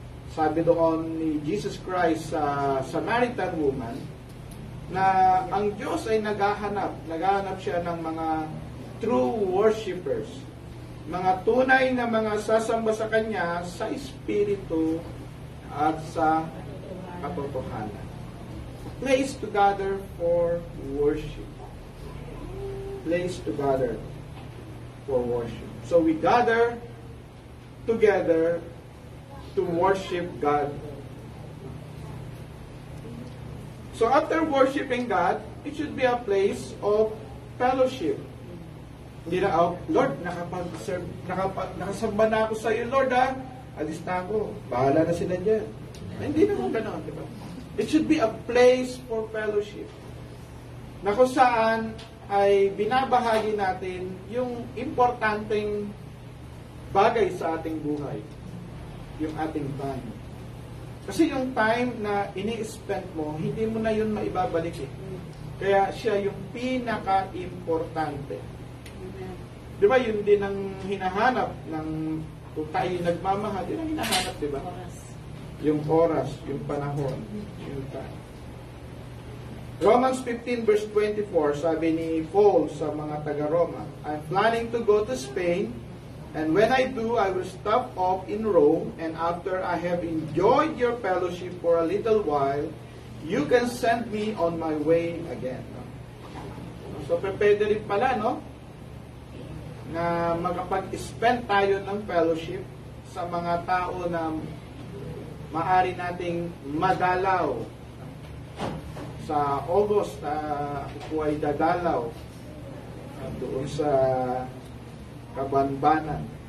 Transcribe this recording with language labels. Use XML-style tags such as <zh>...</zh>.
<tl>Sabi doon ni Jesus Christ sa Samaritan woman, na ang Diyos ay naghahanap siya ng mga</tl> <en>true worshipers,</en> <tl>mga tunay na mga sasamba sa Kanya sa Espiritu at sa katotohanan.</tl> <en>Place to gather for worship. Place to gather for worship. So we gather together to worship God. So after worshiping God, it should be a place of fellowship.</en> <tl>Hindi na, Lord, nakasamba na ako sa iyo, Lord, alis na ako. Bahala na sila dyan. Hindi naman gano'n, di ba?</tl> <en>It should be a place for fellowship.</en> <tl>Na kung saan ay binabahagi natin yung importanteng bagay sa ating buhay. Yung ating time. Kasi yung time na ini-spend mo, hindi mo na yun maibabalik eh. Kaya siya yung pinaka-importante. Di ba yun din ang hinahanap ng kung tayo nagmamahal, yun ang hinahanap, di ba? Yung oras, yung panahon, yung time.</tl> <en>Romans 15 verse 24,</en> <tl>sabi ni Paul sa mga taga-Roma,</tl> <en>I'm planning to go to Spain, and when I do, I will stop off in Rome, and after I have enjoyed your fellowship for a little while, you can send me on my way again.</en> <tl>So, pwede rin pala, no? Na makapag-spend tayo ng fellowship sa mga tao na maaari nating madalaw. Sa August, ako ay dadalaw doon sa Kabanbanan.</tl>